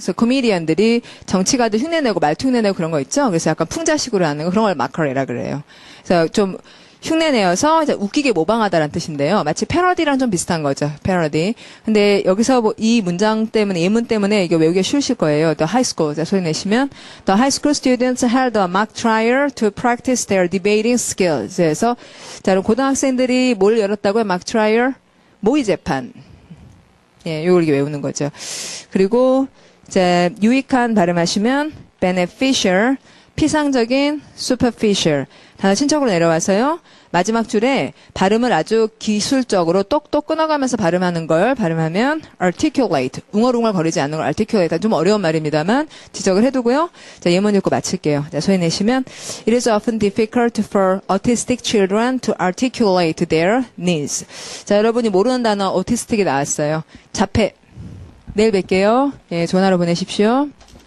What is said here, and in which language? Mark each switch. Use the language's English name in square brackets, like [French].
[Korean] 그래서 코미디언들이 정치가들 흉내내고 말투 흉내내고 그런 거 있죠. 그래서 약간 풍자식으로 하는 거 그런 걸 마커리라 그래요. 그래서 좀 흉내내어서 이제 웃기게 모방하다라는 뜻인데요. 마치 패러디랑 좀 비슷한 거죠. 패러디. 근데 여기서 이 문장 때문에 예문 때문에 이게 외우기가 쉬우실 거예요. [English] The high school. [Korean] 자, 소리 내시면 [English] The high school students held a mock trial to practice their debating skills. [Korean] 그래서 자, 그럼 고등학생들이 뭘 열었다고요? [English] mock trial? [Korean] 모의 재판. 예, 요걸 외우는 거죠. 그리고 이제 유익한 발음하시면 beneficial, 피상적인 superficial. 단어 친척으로 내려와서요. 마지막 줄에 발음을 아주 기술적으로 똑똑 끊어가면서 발음하는 걸 발음하면 articulate, 웅얼웅얼 거리지 않는 걸 articulate, 좀 어려운 말입니다만 지적을 해두고요. 자, 예문 읽고 마칠게요. 자, 소리 내시면 [English] It is often difficult for autistic children to articulate their needs. [Korean] 자, 여러분이 모르는 단어 autistic이 나왔어요. 자폐. 내일 뵐게요. 예, 좋은 하루 보내십시오.